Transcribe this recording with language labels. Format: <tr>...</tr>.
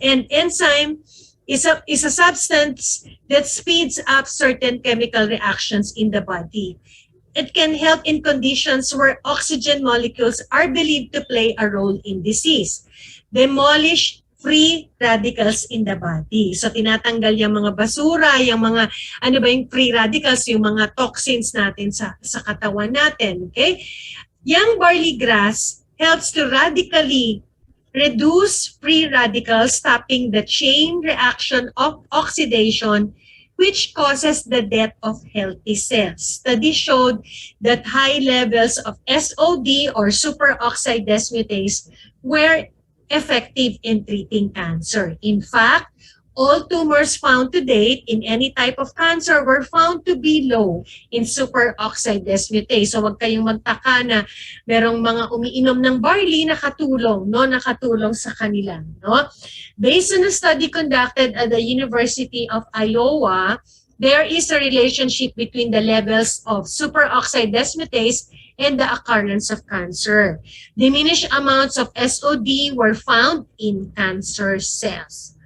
<en>And enzyme is a substance that speeds up certain chemical reactions in the body. It can help in conditions where oxygen molecules are believed to play a role in disease. Demolish free radicals in the body.</en> <tl>So tinatanggal yung mga basura, yung mga ano ba yung free radicals, yung mga toxins natin sa katawan natin, okay?</tl> <en>Young barley grass helps to radically reduce free radicals, stopping the chain reaction of oxidation, which causes the death of healthy cells. Studies showed that high levels of SOD or superoxide dismutase were effective in treating cancer. In fact, all tumors found to date in any type of cancer were found to be low in superoxide dismutase.</en> <tl>So wag kayong magtaka na merong mga umiinom ng barley nakatulong, no? Nakatulong sa kanila, no?</tl> <en>Based on a study conducted at the University of Iowa, there is a relationship between the levels of superoxide dismutase and the occurrence of cancer. Diminished amounts of SOD were found in cancer cells.</en>